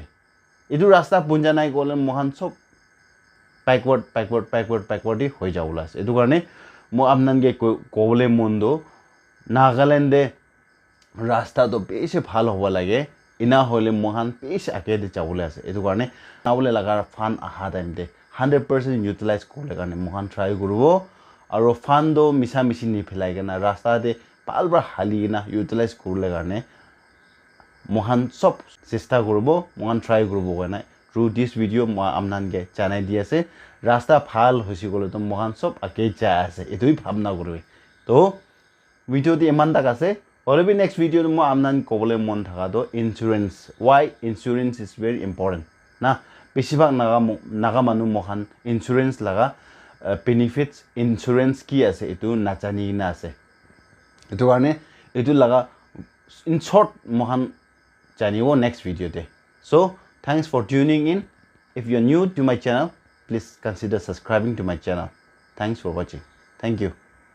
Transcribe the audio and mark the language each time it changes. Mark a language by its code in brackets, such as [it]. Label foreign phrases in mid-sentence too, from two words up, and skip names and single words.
[nag] Etu rasta punja nai kole mohan sob backward hi hoi jawula ase. Etu karne mo amnan ge kole mon do Nagaland de rasta to beshi bhal hobo lage ina hole mohan beshi age de jawule ase. Etu karne nawle laga fund aha time de 100% utilize korle karne mohan try koribo aro fund do misa misi ni phelai gena rasta de palbra hali na utilize korle karne mohan sob chesta koribo mohan try koribo gena [en] through this video [nag] mo amnan ge chanai di ase rasta phal hoisi kole to mohan sob age ja ase etui bhabna koribe. To video di eman tak ase or next video mo amnan kobole mon thaka do insurance. [en] Why insurance is very important [nag] na besibak naga manu mohan insurance laga benefits insurance ki ase etu nachani na ase. Etu karne etu laga [en] in short [nag] mohan janibo next video de. [en] So thanks for tuning in. If you are new to my channel, please consider subscribing to my channel. Thanks for watching. Thank you.